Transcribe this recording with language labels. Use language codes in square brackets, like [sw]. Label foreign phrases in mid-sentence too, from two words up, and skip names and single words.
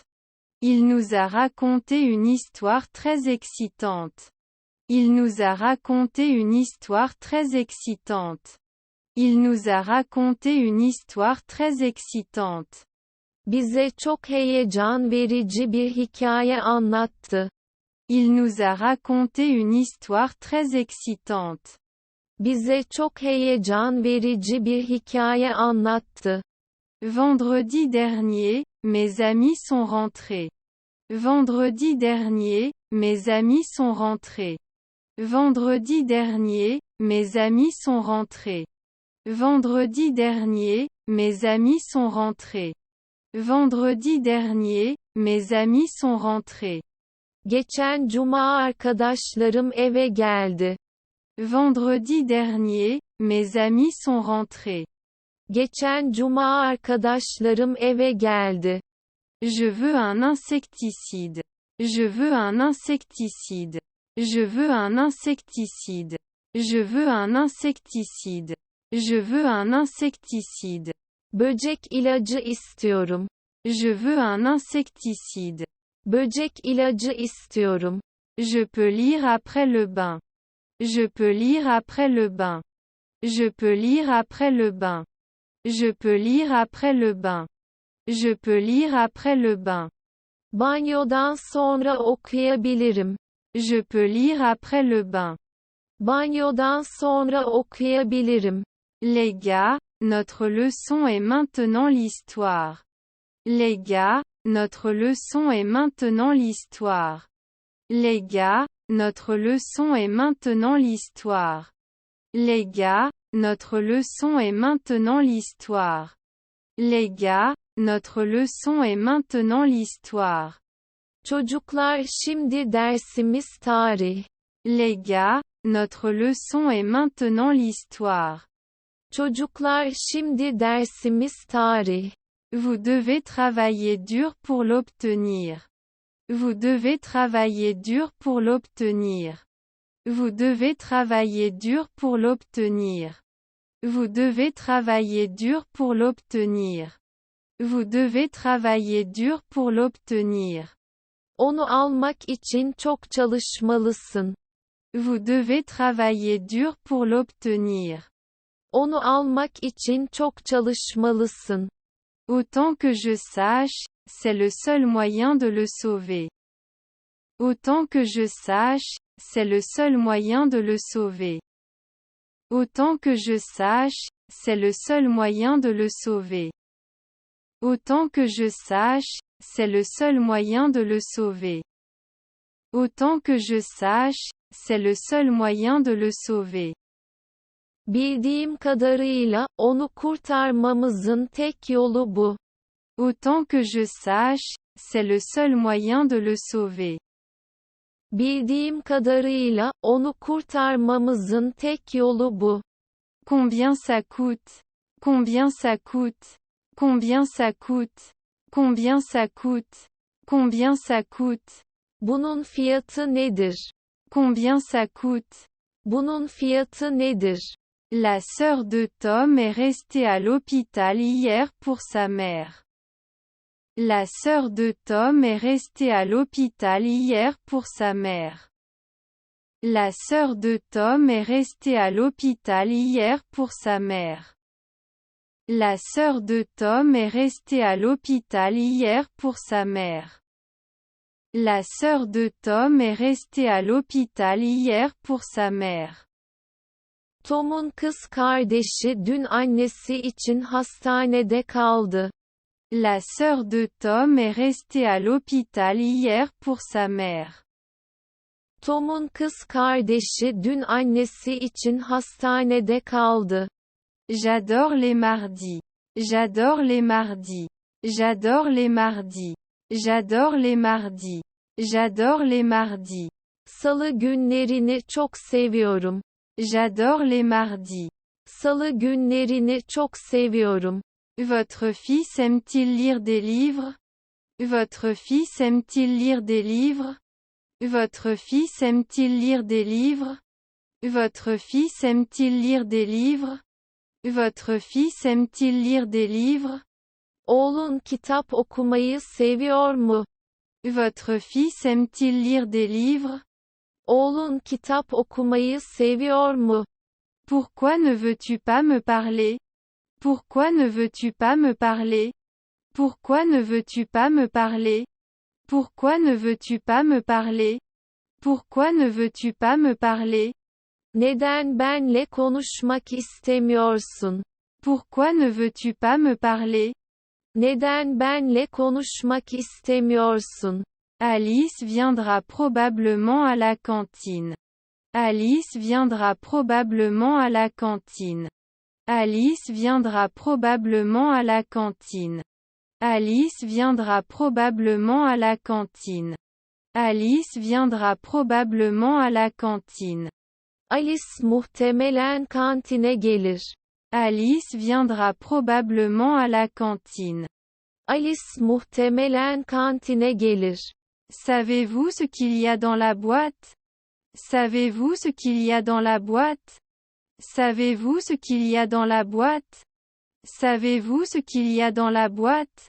[fr] Il nous a raconté une histoire très excitante. Il nous a raconté une histoire très excitante. Il nous a raconté une histoire très excitante. [tr] Bize çok heyecan verici bir hikaye anlattı. [fr] Il nous a raconté une histoire très excitante. [tr] Bize çok heyecan verici bir hikaye anlattı. [fr] Vendredi dernier, mes amis sont rentrés. Vendredi dernier, mes amis sont rentrés. Vendredi dernier, mes amis sont rentrés. Vendredi dernier, mes amis sont rentrés. Vendredi dernier, mes amis sont rentrés. [tr] Geçen cuma arkadaşlarım eve geldi. [fr] Vendredi dernier, mes amis sont rentrés. [tr] Geçen cuma arkadaşlarım eve geldi. [fr] Je veux un insecticide. Je veux un insecticide. Je veux un insecticide. Je veux un insecticide. Je veux un insecticide. [tr] Böcek ilacı istiyorum. [fr] Je veux un insecticide. [tr] Böcek ilacı istiyorum. [fr] Je peux lire après le bain. Je peux lire après le bain. Je peux lire après le bain. Je peux lire après le bain. Je peux lire après le bain. [tr] Banyodan sonra okuyabilirim. [fr] Je peux lire après le bain. [tr] Banyodan sonra okuyabilirim. [fr] Les gars, notre leçon est maintenant l'histoire. Les gars, notre leçon est maintenant l'histoire. Les gars, notre leçon est maintenant l'histoire. Les gars, notre leçon est maintenant l'histoire. Les gars, notre leçon est maintenant l'histoire. [tr] Çocuklar, şimdi dersimiz tarih. [fr] Les gars, notre leçon est maintenant l'histoire. [tr] Çocuklar, şimdi dersimiz tarih. [fr] Vous devez travailler dur pour l'obtenir. Vous devez travailler dur pour l'obtenir. Vous devez travailler dur pour l'obtenir. Vous devez travailler dur pour l'obtenir. Vous devez travailler dur pour l'obtenir. [tr] Onu almak için çok çalışmalısın. [fr] Vous devez travailler dur pour l'obtenir. [tr] Onu almak için çok çalışmalısın. [fr] Autant que je sache, c'est le seul moyen de le sauver. Autant que je sache, c'est le seul moyen de le sauver. Autant que je sache, c'est le seul moyen de le sauver. Autant que je sache, c'est le seul moyen de le sauver. Autant que je sache, c'est le seul moyen de le sauver. [tr] Bildiğim kadarıyla, onu kurtarmamızın tek yolu bu. [fr] Autant que je sache, c'est le seul moyen de le sauver. [tr] Bildiğim kadarıyla, onu kurtarmamızın tek yolu bu. [fr] Combien ça coûte? Combien ça coûte? Combien ça coûte? Combien ça coûte? Combien ça coûte? [tr] Bunun fiyatı nedir? [fr] Combien ça coûte? [tr] Bunun fiyatı nedir? [fr] La sœur de Tom est restée à l'hôpital hier pour sa mère. La sœur de Tom est restée à l'hôpital hier pour sa mère. La sœur de Tom est restée à l'hôpital hier pour sa mère. La sœur de Tom est restée à l'hôpital hier pour sa mère. La sœur de Tom est restée à l'hôpital hier pour sa mère. [tr] Tom'un kız kardeşi dün annesi için hastanede kaldı. [fr] La sœur de Tom est restée à l'hôpital hier pour sa mère. [tr] Tom'un kız kardeşi dün annesi için hastanede kaldı. [fr] J'adore les mardis. J'adore les mardis. J'adore les mardis. J'adore les mardis. J'adore les mardis. [tr] Salı günlerini çok seviyorum. [fr] J'adore les mardis. [tr] Salı günlerini çok seviyorum. [fr] Votre fils aime-t-il lire des livres? Votre fils aime-t-il lire des livres? Votre fils aime-t-il lire des livres? Votre fils aime-t-il lire des livres? Votre fils aime-t-il lire des livres? [tr] Oğlun kitap okumayı seviyor mu? [fr] Votre fils aime-t-il lire des livres? [tr] Oğlun kitap okumayı seviyor mu? [fr] Pourquoi ne veux-tu pas me parler? Pourquoi ne veux-tu pas me parler? Pourquoi ne veux-tu pas me parler? Pourquoi ne veux-tu pas me parler? Pourquoi ne veux-tu pas me parler? [tr] Neden benle konuşmak istemiyorsun? [fr] Pourquoi ne veux-tu pas me parler? [tr] Neden benle konuşmak istemiyorsun? [fr] Alice viendra probablement à la cantine. Alice viendra probablement à la cantine. Alice viendra probablement à la cantine. Alice viendra probablement à la cantine. Alice viendra probablement à la cantine. [tr] Alice muhtemelen kantine gelir. [fr] Alice viendra probablement à la cantine. [tr] Alice muhtemelen kantine gelir. [fr] Savez-vous ce qu'il y a dans la boîte? Savez-vous ce qu'il y a dans la boîte? Savez-vous ce qu'il y a dans la boîte? Savez-vous ce qu'il y a dans la boîte?